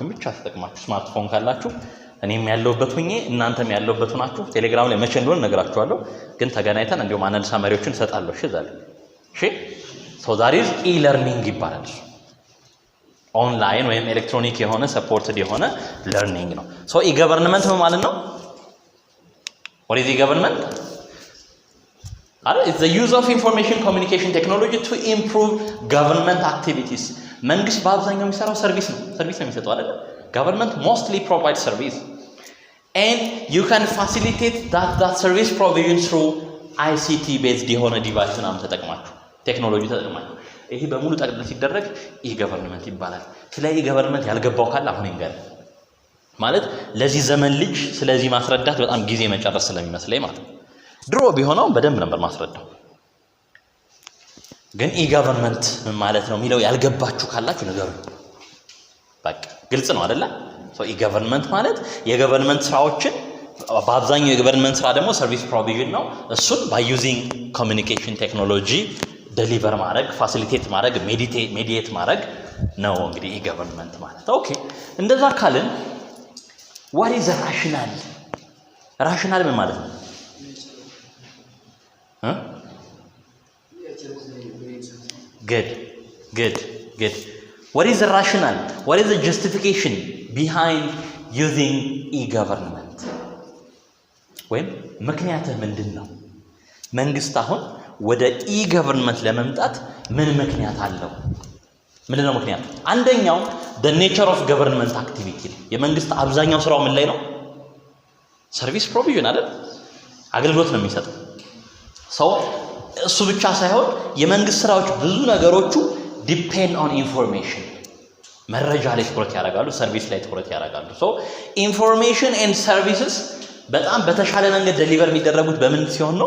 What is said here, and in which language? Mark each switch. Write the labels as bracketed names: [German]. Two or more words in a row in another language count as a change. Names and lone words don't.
[Amharic] ብቻ ተጠቅማችሁ ስማርትፎን ካላችሁ እኔም ያለውበት ሁኜ እናንተም ያለውበት ሆናችሁ ቴሌግራም ላይ መቼ እንደሆነ ነግራችኋለሁ። ግን ተገናኝተን እንዲሁም አንድ ሳመሪዎችን ሰጣለሁ። እሺ ዛሬ እሺ [English] so that is e-learning [Amharic] ይባላል። ኦንላይን ወይም ኤሌክትሮኒክ የሆነ ሰፖርትድ የሆነ ለርኒንግ ነው። [English] so e-government [Amharic] ማለት ነው። [English] what is e-government? It's the use of information communication technology to improve government activities. [Amharic] መንግስት በአብዛኛው የሚሰራው ሰርቪስ ነው የሚሰጠው አይደል? [English] government mostly provides service and you can facilitate that service provision through ICT based የሆነ [Amharic] ዲቫይስ ምናምን ተጠቅማችሁ ቴክኖሎጂ ተጠቅማችሁ ይሄ በሙሉ ጠቅልል ሲደረግ e-government ይባላል። ስለ e-government ያልገባው ካለ አሁን ይንገር ማለት ለዚህ ዘመን ልጅ ስለዚህ ማስረዳት በጣም ጊዜ መጨረስ ስለሚመስለኝ ማለት ነው። ድሮ ቢሆነው በደንብ ነበር ማስረዳው። ግን e-government ምን ማለት ነው የሚለው ያልገባችሁ ካላችሁ ነገሩ በቃ ግልጽ ነው አይደለ? ሶ e-government ማለት የገቨርንመንት ስራዎችን በአብዛኛው የገቨርንመንት ስራ ደግሞ [English] service provision [Amharic] ነው። እሱን [English] by using communication technology [Amharic] ዴሊቨር ማድረግ ፋሲሊቴት ማድረግ ሜዲዬት ማድረግ ነው እንግዲህ e-government ማለት። ኦኬ እንደዛ ካልን [English] what is rational? [Amharic] rational ምን ማለት ነው? [English] good what is the rational? what is the justification behind using e-government? [Amharic] ወይም ምክንያትህ ምንድነው? መንግስት አሁን ወደ e-government ለመምጣት ምን ምክንያት አለው? ምንድነው ምክንያቱ? አንደኛው [English] the nature of government activity [Amharic] የመንግስት አብዛኛው ስራው ምን ላይ ነው? [English] service provision [Amharic] አይደል? አገልግሎት ነው የሚሰጠው። ሰው እሱ ብቻ ሳይሆን የመንግስት ስራዎች ብዙ ነገሮቹ [English] depend on information [Amharic] መረጃ ላይ ትኩረት ያደርጋሉ፣ ሰርቪስ ላይ ትኩረት ያደርጋሉ። [English] so information and services [Amharic] በጣም በተሻለ መንገድ ዴሊቨር የሚደረጉት በምን ሲሆን ነው?